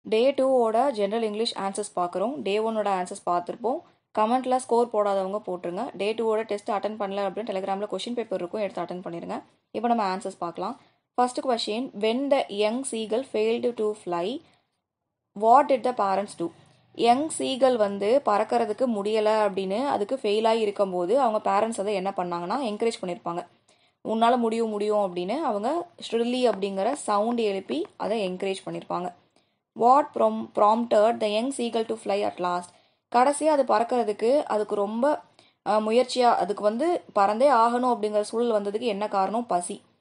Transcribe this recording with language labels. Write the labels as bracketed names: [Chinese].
[Tamil] டே 2ஓட general English answers பார்க்குறோம். டே 1ஓட answers பார்த்துருப்போம். கமெண்ட்டில் ஸ்கோர் போடாதவங்க போட்டுருங்க. டே 2ஓட டெஸ்ட் அட்டன் பண்ணல அப்படின்னு டெலிகிராமில் கொஷின் பேப்பர் இருக்கும், எடுத்து அட்டன் பண்ணிடுங்க. இப்போ நம்ம ஆன்சர்ஸ் பார்க்கலாம். [English] First question, when the young seagull failed to fly, what did the parents do? [Tamil] Young seagull வந்து பறக்கிறதுக்கு முடியலை அப்படின்னு அதுக்கு ஃபெயிலாகி இருக்கும்போது அவங்க பேரண்ட்ஸ் அதை என்ன பண்ணாங்கன்னா என்கரேஜ் பண்ணியிருப்பாங்க. உன்னால் முடியும் முடியும் அப்படின்னு அவங்க ஷ்ரில்லி அப்படிங்கிற சவுண்ட் எழுப்பி அதை என்கரேஜ் பண்ணியிருப்பாங்க. [English] What prompted the young seagull to fly at last? [Tamil] கடைசியாக அது பறக்கிறதுக்கு அதுக்கு ரொம்ப முயற்சியாக அதுக்கு வந்து பறந்தே ஆகணும் அப்படிங்கிற சூழல் வந்ததுக்கு என்ன காரணம்? பசி.